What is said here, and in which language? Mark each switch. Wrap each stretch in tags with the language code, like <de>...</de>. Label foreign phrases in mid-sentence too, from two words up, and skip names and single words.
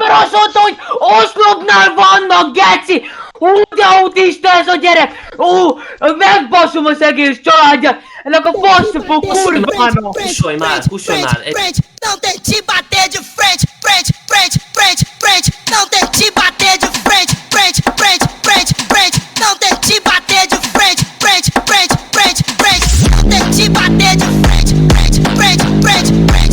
<hu>azt mondta, hogy oszlopnál vannak, geci! De autista ez a gyerek! Megbaszom az egész családját! Ennek a faszopó kurvának! Kussolj már!</hu> <pt>Não tem te bater de frente, frente, frente, frente, frente. Não tem te bater de frente, frente, frente, frente, frente. Não tem te bater de frente, frente, frente, frente, frente. Não tem te bater de frente, frente, frente, frente, frente.</pt>